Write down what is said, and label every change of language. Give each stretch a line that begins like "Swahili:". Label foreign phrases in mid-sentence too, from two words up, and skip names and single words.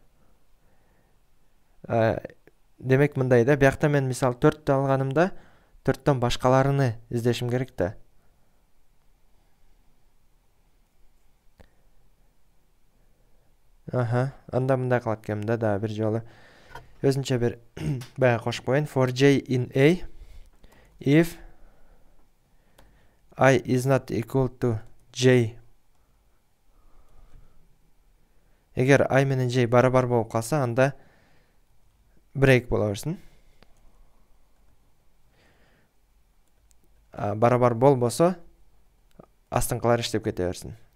Kyrgyz: Демек мындай да, биякта мен мисал 4 алганымда 4төн башкаларыны издешим керек да. Анда мындай кылат экенмин да, бир жолу. Өзүнчө бир баягы кошуп коеюн.
English: For J in A, if I is not equal to J.
Kyrgyz: Эгер I менен J барабар болуп калса, анда break боло берсин. Барабар болбосо, астыңкылар иштеп кете берсин.